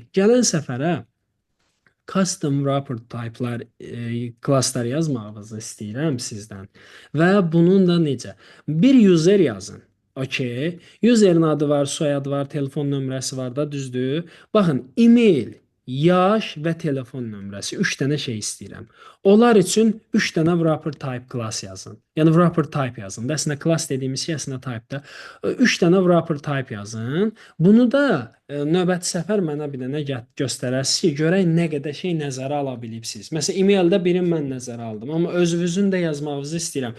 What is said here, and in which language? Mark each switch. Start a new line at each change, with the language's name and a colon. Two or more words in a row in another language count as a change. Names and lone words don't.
Azerbaijani: Gələn səfərə
English: custom wrapper type'lar
Azerbaijani: klasslar yazmağınızı istəyirəm sizdən. Və bunun da necə? Bir user yazın.
English: Okay.
Azerbaijani: Userin adı var, soyadı var, telefon nömrəsi var da, düzdür? Baxın, e-mail, yaş və telefon nömrəsi 3 dənə şey istəyirəm. Onlar üçün 3 dənə
English: wrapper type class
Azerbaijani: yazın. Yəni
English: wrapper type
Azerbaijani: yazın. Əslində class dediyimiz şey əslində type-da. 3 dənə
English: wrapper type
Azerbaijani: yazın. Bunu da növbəti səfər mənə bir dənə göstərəsiniz ki, görək nə qədər şey nəzərə ala bilibsiniz. Məsələn, e-maildə birini mən nəzərə aldım, amma özünüzün də yazmağınızı istəyirəm.